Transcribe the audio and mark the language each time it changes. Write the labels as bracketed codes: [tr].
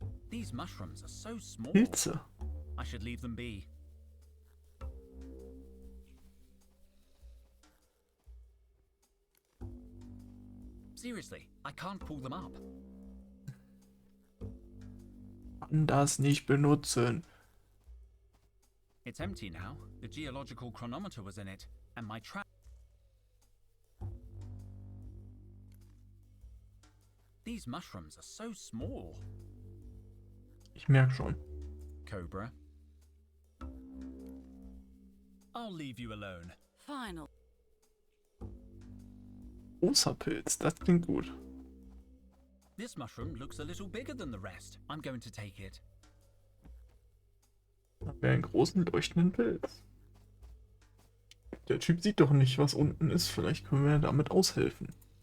[en] These mushrooms are so small. [de] Pilze. [en] I should leave them be. Seriously, I can't pull them up. [de] Kann das nicht benutzen. [en] It's empty now. The geological chronometer was in it, and my trap. These mushrooms are so small. [de] Ich merke schon. [en] Cobra. I'll leave you alone. Final. [de] Großer Pilz, das klingt gut. [en] This mushroom looks a little bigger than the rest. I'm going to take it. [de] Haben wir einen großen leuchtenden Pilz. Der Typ sieht doch nicht, was unten ist. Vielleicht können wir damit aushelfen.